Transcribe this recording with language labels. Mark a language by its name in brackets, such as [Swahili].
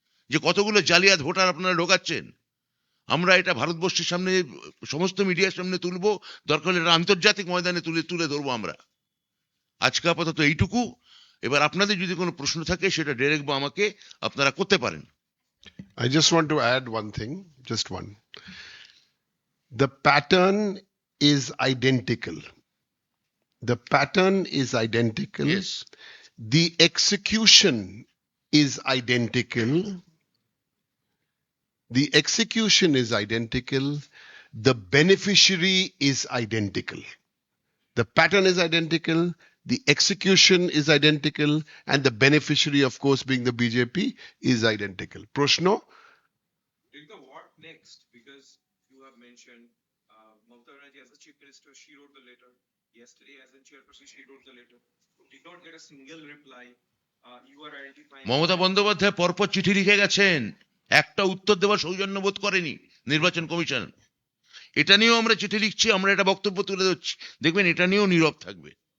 [Bangla] যে কতগুলো জালিয়াত ভোটার আপনারা ঢোকাচ্ছেন। আমরা এটা ভারতবর্ষের সামনে সমস্ত মিডিয়ার সামনে তুলবো, দরকার হলে এটা আন্তর্জাতিক ময়দানে তুলে ধরবো আমরা। আজকে আপাতত এইটুকু। এবার আপনাদের যদি কোনো প্রশ্ন থাকে সেটা ডাইরেক্ট বা আমাকে আপনারা করতে পারেন। [English] I just want to add one thing, just one. The pattern is identical. The pattern is identical. Yes. The execution is identical. The execution is identical. The beneficiary is identical. The pattern is identical. The execution is identical. And the beneficiary, of course, being the BJP, is identical. [Bangla] Proshno? [English] Rika, what next? Because you have mentioned Mamata Banerjee as the chief minister, she wrote the letter. Yesterday, as a chairperson, she wrote the letter. Did not get a single reply. You are identifying. [Bangla] Mamata Bandyopadhyay পরপর চিঠি লিখে গেছেন, একটা উত্তর দেওয়ার সৌজন্য বোধ করেনি নির্বাচন কমিশন। এটা নিয়েও আমরা চিঠি লিখছি, আমরা এটা বক্তব্য তুলে ধরছি, দেখবেন এটা নিয়েও নীরব থাকবে।